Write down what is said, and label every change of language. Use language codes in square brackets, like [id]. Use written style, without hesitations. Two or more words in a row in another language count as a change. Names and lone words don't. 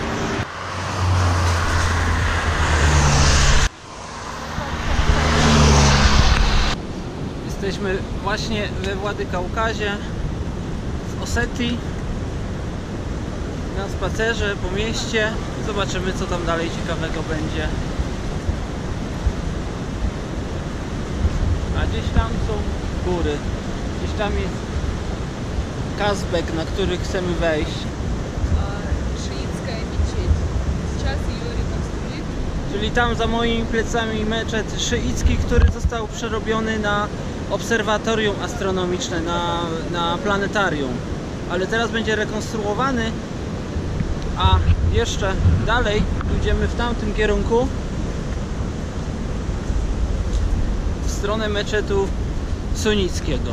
[pl] Jesteśmy właśnie we Władykaukazie, w Osetii, na spacerze po mieście. Zobaczymy, co tam dalej ciekawego będzie. A gdzieś tam są góry, gdzieś tam jest Kazbek, na który chcemy wejść. [ru] Шиитская мечеть. Сейчас ее реконструируют. [pl] Czyli tam za moimi plecami meczet szyicki, który został przerobiony na obserwatorium astronomiczne, na planetarium. Ale teraz będzie rekonstruowany, a jeszcze dalej idziemy w tamtym kierunku, w stronę meczetu sunnickiego.